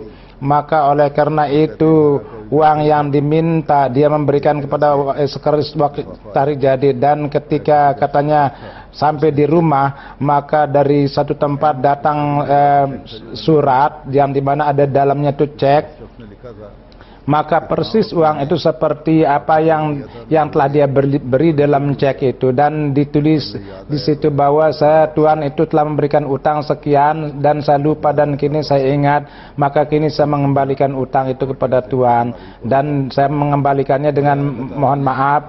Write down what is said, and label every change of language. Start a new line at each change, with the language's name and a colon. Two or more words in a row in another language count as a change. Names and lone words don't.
Indonesian: Maka oleh karena itu uang yang diminta dia memberikan kepada sekretaris Tahrir Jadid, dan ketika katanya sampai di rumah, maka dari satu tempat datang surat yang dimana ada dalamnya itu cek.
Urdu: اس نے لکھا تھا
Indonesian: Maka persis uang itu seperti apa yang telah dia beri dalam cek itu, dan ditulis di situ bahwa Tuhan itu telah memberikan utang sekian dan saya lupa dan kini saya ingat, maka kini saya mengembalikan utang itu kepada Tuhan, dan saya mengembalikannya dengan mohon maaf.